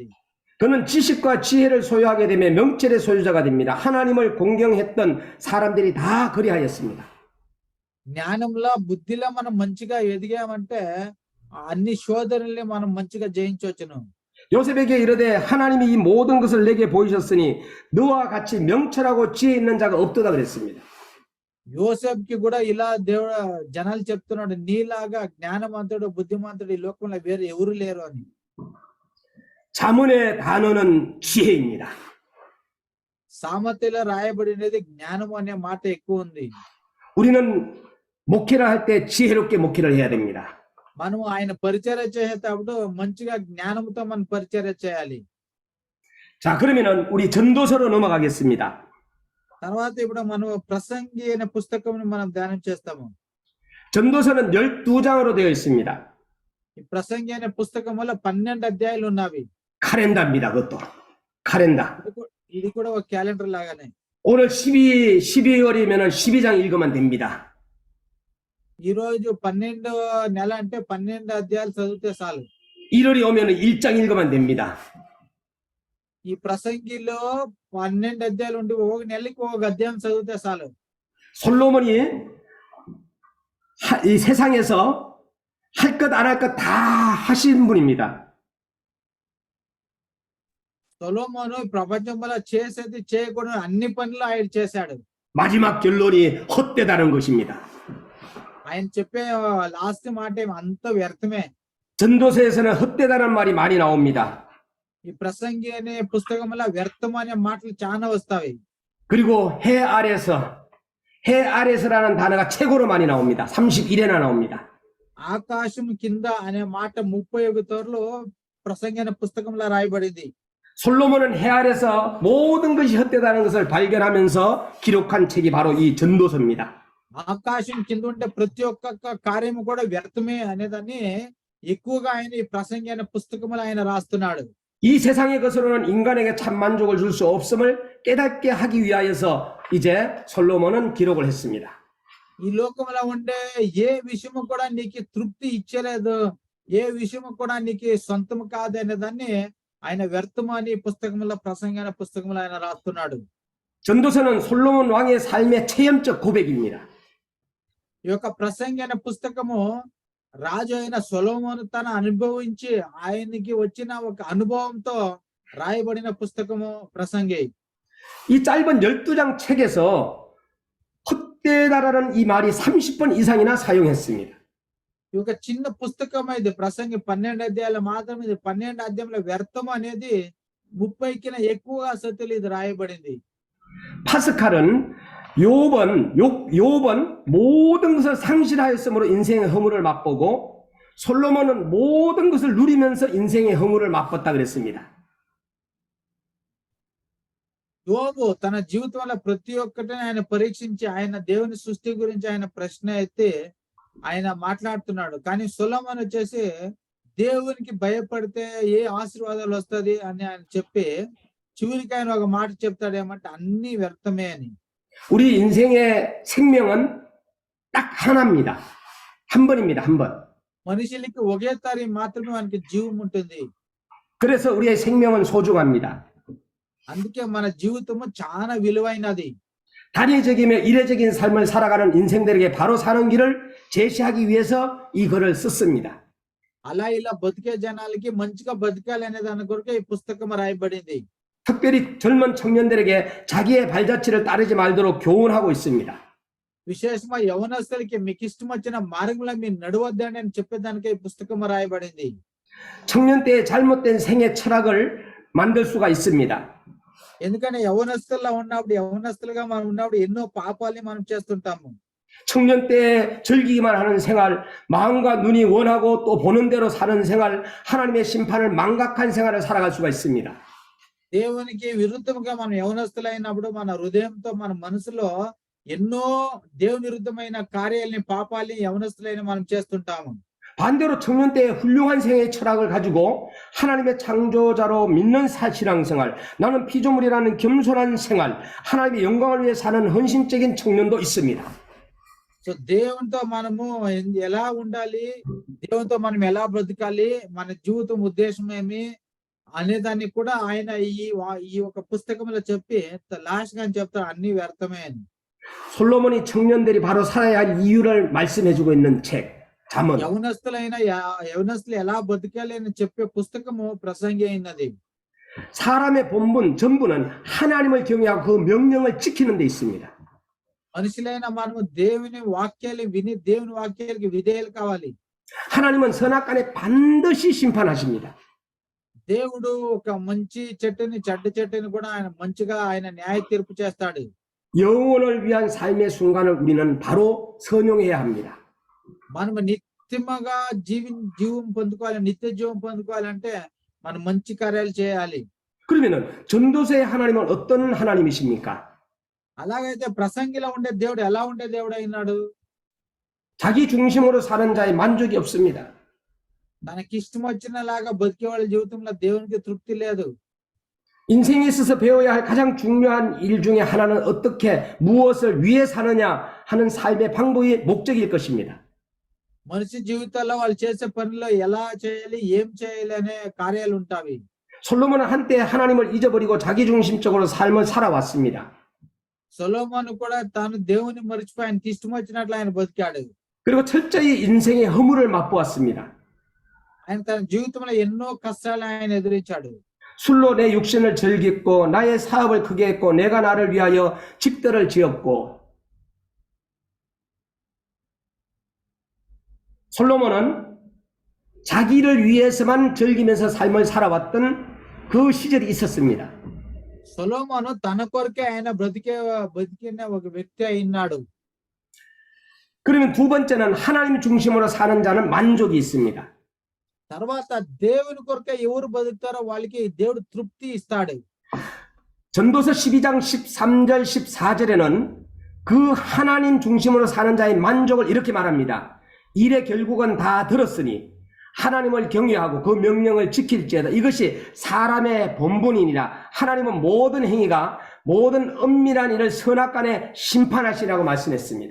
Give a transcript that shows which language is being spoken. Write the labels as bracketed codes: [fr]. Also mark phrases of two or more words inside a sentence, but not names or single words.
[ko] 그는 지식과 지혜를 소유하게 되면 명철의 소유자가 됩니다. 하나님을 공경했던 사람들이 다 그리하였습니다. [te] జ్ఞానంలో బుద్ధిలో మనం మంచిగా ఎదిగామంటే అన్ని శోధనల్ని మనం మంచిగా జయించవచ్చును. [ko] 요셉에게 이르되 하나님이 이 모든 것을 내게 보이셨으니 너와 같이 명철하고 지혜 있는 자가 없도다 그랬습니다. [te] యోసేపుకి కూడా ఇలా దేవుడు జనాలు చెప్తున్నాడు, నీలాగా జ్ఞానవంతుడు బుద్ధిమంతుడు ఈ లోకంలో వేరే ఎవరు లేరు అని. [ko] 잠언의 단어는 지혜입니다. [te] సామెతలో రాయబడినది జ్ఞానం అనే మాట ఎక్కువ ఉంది. [ko] 우리는 목회를 할 때 지혜롭게 목회를 해야 됩니다. [te] మనం ఆయన పరిచర్య చేసేటప్పుడు మంచిగా జ్ఞానంతో మనం పరిచర్య చేయాలి. [ko] 자, 그러면은 우리 전도서로 넘어가겠습니다. [te] తర్వాత ఇప్పుడు మనం ప్రసంగి అనే పుస్తకం మనం ధ్యానం చేస్తాము. [ko] 전도서는 12장으로 되어 있습니다. [te] ఈ ప్రసంగి అనే పుస్తకం వల్ల 12 అధ్యాయాలు ఉన్నవి. [ko] 카렌다입니다. 그것도 카렌다. [te] ఇది కూడా ఒక క్యాలెండర్ లాగానే. [ko] 오늘 12월이면은 12장 읽으면 됩니다. [te] ఈ రోజు 12వ నెల అంటే 12 అధ్యాయాలు చదివితే చాలు. [ko] 1월이 오면은 1장 읽으면 됩니다. [te] ఈ ప్రసంగిలో 12 అధ్యాయాలు ఉండి ఒక నెలకి ఒక అధ్యాయం చదివితే చాలు. [ko] 솔로몬이 이 세상에서 할 것 안 할 것 다 하신 분입니다. [te] సొలొమోను ప్రపంచంలో చేసేది చేయకూడని అన్ని పనులు ఆయన చేశాడు. [ko] 마지막 결론이 헛되다는 것입니다. [te] ఆయన చెప్పే లాస్ట్ మాట అంత వ్యర్థమే. [ko] 전도서에서는 헛되다는 말이 많이 나옵니다. [te] ఈ ప్రసంగి అనే పుస్తకంలో వ్యర్థం అనే మాటలు చాలా వస్తాయి. [ko] 그리고 해 아래서라는 단어가 최고로 많이 나옵니다. 31회나 나옵니다. [te] ఆకాశం కింద అనే మాట 31 తోర్లు ప్రసంగి అనే పుస్తకంలో రాయబడింది. [ko] 솔로몬은 해 아래서 모든 것이 헛되다는 것을 발견하면서 기록한 책이 바로 이 전도서입니다. [te] ఆకాశం కింద ఉండే ప్రతి ఒక్క కార్యము కూడా వ్యర్థమే అనేదాన్ని ఎక్కువగా ఆయన ఈ ప్రసంగి అనే పుస్తకములు ఆయన రాస్తున్నాడు. [ko] 이 세상의 것으로는 인간에게 참 만족을 줄 수 없음을 깨닫게 하기 위하여서 이제 솔로몬은 기록을 했습니다. [te] ఈ లోకంలో ఉండే ఏ విషయము కూడా నీకు తృప్తి ఇచ్చలేదు, ఏ విషయము కూడా నీకు సొంతం కాదు అనే దాన్ని ఆయన వ్యర్థము అని పుస్తకముల ప్రసంగి అనే పుస్తకములు ఆయన రాస్తున్నాడు. [ko] 전도서는 솔로몬 왕의 삶의 체험적 고백입니다. [te] ఈ యొక్క ప్రసంగి అనే పుస్తకము రాజు అయిన సొలొమోను తన అనుభవించి ఆయనకి వచ్చిన ఒక అనుభవంతో రాయబడిన పుస్తకము ప్రసంగి. [ko] 이 짧은 12장 책에서 헛되다라는 이 말이 30번 이상이나 사용했습니다. [te] ఈ యొక్క చిన్న పుస్తకం ఇది ప్రసంగి 12 అధ్యాయాలు మాత్రం, ఇది 12 అధ్యాయంలో వ్యర్థం అనేది 30కి ఎక్కువగా సతులు ఇది రాయబడింది. [ko] 파스칼은 욥은 모든 것을 상실하였으므로 인생의 허물을 맛보고 솔로몬은 모든 것을 누리면서 인생의 허물을 맛봤다 그랬습니다. [te] యోబు తన జీవితంలో ప్రతి ఒక్కటిని ఆయన పరీక్షించి ఆయన దేవుని సృష్టి గురించి ఆయన ప్రశ్న అయితే ఆయన మాట్లాడుతున్నాడు. కానీ సొలొమోను వచ్చేసి దేవునికి భయపడితే ఏ ఆశీర్వాదాలు వస్తది అని ఆయన చెప్పి చివరికి ఆయన ఒక మాట చెప్తాడు, ఏమంటే అన్ని వ్యర్థమే అని. [ko] 우리 인생의 생명은 딱 하나입니다. 한 번입니다. 한 번. [te] మనుషులకి ఒకేసారి మాత్రమే మనకి జీవం ఉంటుంది. [ko] 그래서 우리의 생명은 소중합니다. [te] అందుకే మన జీవితము చాలా విలువైనది. [ko] 단회적이며 이례적인 삶을 살아가는 인생들에게 바로 사는 길을 제시하기 위해서 이 글을 썼습니다. [te] అలా ఇలా బతికే జనాలకి మంచిగా బతకాలి అనే దాని కొరకు ఈ పుస్తకం రాయబడింది. [ko] 특별히 젊은 청년들에게 자기의 발자취를 따르지 말도록 교훈하고 있습니다. [te] విశేషంగా యవనస్తులకి మీకు ఇష్టం వచ్చిన మార్గంలో మీరు నడవద్దని అని చెప్పేదానికి ఈ పుస్తకం రాయబడింది. [ko] 청년 때의 잘못된 생애 철학을 만들 수가 있습니다. [te] ఎందుకంటే యవనస్తులుగా మనం ఉన్నప్పుడు ఎన్నో పాపాలని మనం చేస్తుంటాము. [ko] 청년 때 즐기기만 하는 생활, 마음과 눈이 원하고 또 보는 대로 사는 생활, 하나님의 심판을 망각한 생활을 살아갈 수가 있습니다. [te] దేవునికి విరుద్ధంగా మనం యవనస్తులైనప్పుడు మన హృదయంతో మన మనసులో ఎన్నో దేవుని విరుద్ధమైన కార్యాలని పాపాలని యవనస్తులైన మనం చేస్తుంటాము. [ko] 반대로 청년 때의 훌륭한 생애 철학을 가지고 하나님의 창조자로 믿는 신앙생활, 나는 피조물이라는 겸손한 생활, 하나님의 영광을 위해 사는 헌신적인 청년도 있습니다. [te] సో దేవునితో మనము ఎలా ఉండాలి, దేవునితో మనం ఎలా బ్రతకాలి, మన జీవితం ఉద్దేశం ఏమి అనేదాన్ని కూడా ఆయన ఈ ఒక పుస్తకంలో చెప్పి లాస్ట్ గా చెప్తారు అన్ని వ్యర్థమే అని. [ko] 솔로몬이 청년들이 바로 살아야 할 이유를 말씀해주고 있는 책, 잠언. [te] యవనస్తులు ఎలా బతకాలి అని చెప్పే పుస్తకము ప్రసంగి అయినది. [ko] 사람의 본분, 전부는 하나님을 경외하고 그 명령을 지키는 데 있습니다. [te] మనుషులైన మనము దేవుని వాక్యాలు విని దేవుని వాక్యాలకి విధేయులు కావాలి. [ko] 하나님은 선악간에 반드시 심판하십니다. [te] దేవుడు ఒక మంచి చెట్టుని చెడ్డ చెట్టుని కూడా ఆయన మంచిగా ఆయన న్యాయ తీర్పు చేస్తాడు. [ko] 영혼을 위한 삶의 순간을 우리는 바로 선용해야 합니다. [te] మనము నిత్యముగా జీవం పొందుకోవాలి, నిత్య జీవం పొందుకోవాలంటే మనం మంచి కార్యాలు చేయాలి. [ko] 그러면은 전도서의 하나님은 어떤 하나님이십니까? [te] అలాగైతే ప్రసంగిలో ఉండే దేవుడు ఎలా ఉండే దేవుడు అయినాడు? [ko] 자기 중심으로 사는 자의 만족이 없습니다. [te] తనకి ఇష్టం వచ్చినలాగా బతికే వాళ్ళ జీవితంలో దేవునికి తృప్తి లేదు. [ko] 인생에 있어서 배워야 할 가장 중요한 일 중에 하나는 어떻게 무엇을 위해 사느냐 하는 삶의 방법이 목적일 것입니다. [te] మనిషి జీవితాల్లో వాళ్ళు చేసే పనులు ఎలా చేయాలి, ఏం చేయాలి అనే కార్యాలు ఉంటాయి. [ko] 솔로몬은 한때 하나님을 잊어버리고 자기중심적으로 삶을 살아왔습니다. [te] సొలొమోను కూడా తాను దేవుని మర్చిపోయి ఆయనకి ఇష్టం వచ్చినట్లు ఆయన బతికాడు. [ko] 그리고 철저히 인생의 허물을 맛보았습니다. [te] ఆయన తన జీవితంలో ఎన్నో కష్టాలు ఆయన ఎదురించాడు. [ko] 술로 내 육신을 즐겼고 나의 사업을 크게 했고 내가 나를 위하여 집들을 지었고. 솔로몬은 자기를 위해서만 즐기면서 삶을 살아왔던 그 시절이 있었습니다. [te] సొలొమోను తన కొరకే ఆయన బతికిన ఒక వ్యక్తి అయినాడు. [ko] 그러면 두 번째는 하나님 중심으로 사는 자는 만족이 있습니다. [te] తర్వాత దేవుని కొరకే ఎవరు బతుకుతారో వాళ్ళకి దేవుడు తృప్తి ఇస్తాడు. [ko] 전도서 12장 13절 14절에는 그 하나님 중심으로 사는 자의 만족을 이렇게 말합니다. 일의 결국은 다 들었으니 하나님을 경외하고 그 명령을 지킬지어다. 이것이 사람의 본분이니라. 하나님은 모든 행위가 모든 은밀한 일을 선악간에 심판하시라고 말씀했습니다.